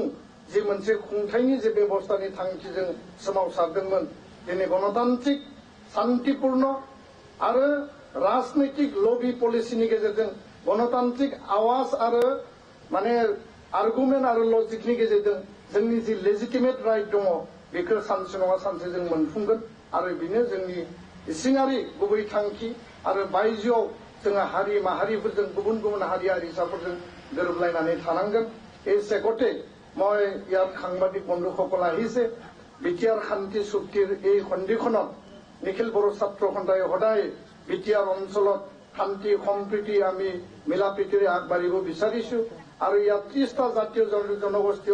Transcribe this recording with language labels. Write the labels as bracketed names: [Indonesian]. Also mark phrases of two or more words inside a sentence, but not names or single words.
[Bodo] जे मोनसे खुंथायनि जे बेबस्थानि थांखिजों सोमावसारदोंमोन दिनै गणतान्त्रिक शान्तिपूर्ण आरो राजनैतिक [English] lobby policy [Bodo] गेजेरजों गणतान्त्रिक आवाज आरो माने आर्गुमेन्ट आरो लजिकनि गेजेरजों जोंनि जि [English] legitimate right [Bodo] दङ बेखौ सानसे नङा सानसे जों मोनफुंगोन आरो बेनो जोंनि इसिङारि गुबै थांखि आरो बायजोआव जोङो हारि माहारिफोरजों गुबुन गुबुन हारि हारिसाफोरजों गोरोबलायनानै थानांगोन [Assamese] এই চেগতে মই ইয়াত সাংবাদিক বন্ধুসকল আহিছে বিটিআৰ শান্তি চুক্তিৰ এই সন্ধিখনত নিখিল বড়ো ছাত্ৰ সন্থাই সদায় বিটিআৰ অঞ্চলত শান্তি সম্প্ৰীতি আমি মিলা প্ৰীতিৰে আগবাঢ়িব বিচাৰিছো আৰু ইয়াত 30টা জাতীয় জনগোষ্ঠীয়